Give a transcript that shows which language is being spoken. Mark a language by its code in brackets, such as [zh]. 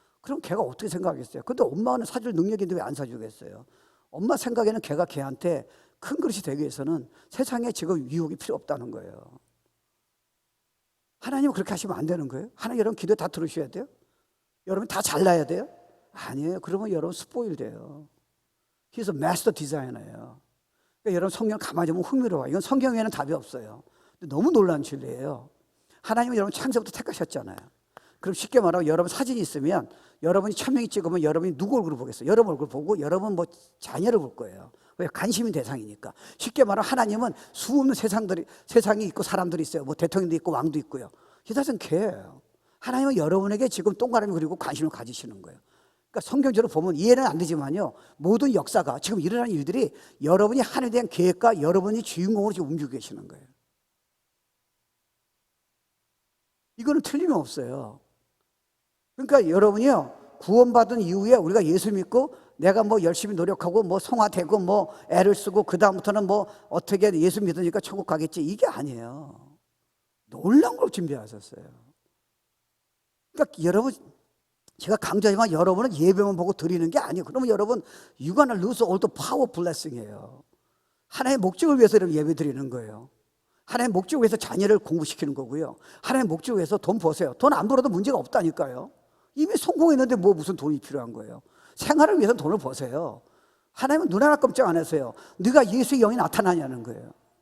[ko] 그럼 걔가 어떻게 생각하겠어요? 근데 엄마는 사줄 능력이 있는데 왜 안 사주겠어요? 엄마 생각에는 걔가 걔한테 큰 그릇이 되기 위해서는 세상에 지금 유혹이 필요 없다는 거예요. 하나님은 그렇게 하시면 안 되는 거예요. 하나님 여러분 기도 다 들으셔야 돼요. 여러분 다 잘나야 돼요? 아니에요. 그러면 여러분 스포일 돼요. [en] He's a master designer예요. [ko] 그러니까 여러분 성경 가만히 보면 흥미로워요. 이건 성경에는 답이 없어요. 근데 너무 놀라운 진리예요. 하나님은 여러분 창세부터 택하셨잖아요. 그럼 쉽게 말하면 여러분 사진이 있으면 여러분이 1000명이 찍으면 여러분이 누구 얼굴을 보겠어요? 여러분 얼굴 보고 여러분 뭐 자녀를 볼 거예요. 왜? 관심이 대상이니까. 쉽게 말하면 하나님은 수없는 세상이 있고 사람들이 있어요. 뭐 대통령도 있고 왕도 있고요. [en] He doesn't care. [ko] 하나님은 여러분에게 지금 동그라미 그리고 관심을 가지시는 거예요. 그러니까 성경적으로 보면 이해는 안 되지만요, 모든 역사가 지금 일어나는 일들이 여러분이 하나님에 대한 계획과 여러분이 주인공으로 지금 움직이고 계시는 거예요. 이거는 틀림없어요. 그러니까 여러분이요, 구원받은 이후에 우리가 예수 믿고 내가 뭐 열심히 노력하고 뭐 성화되고 뭐 애를 쓰고 그 다음부터는 뭐 어떻게 예수 믿으니까 천국 가겠지, 이게 아니에요. 놀라운 걸 준비하셨어요. 그러니까 여러분, 제가 강조하지만 여러분은 예배만 보고 드리는 게 아니에요. 그러면 여러분 [en] you're gonna lose all the power blessing이에요. [ko] 하나님의 목적을 위해서 여러분 예배 드리는 거예요. 하나님의 목적을 위해서 자녀를 공부시키는 거고요. 하나님의 목적을 위해서 돈 버세요. 돈 안 벌어도 문제가 없다니까요. 이미 성공했는데 뭐 무슨 돈이 필요한 거예요. 생활을 위해서 돈을 버세요. 하나님은 눈 하나 깜짝 안 하세요. 네가 예수의 영이 나타나냐는 거예요.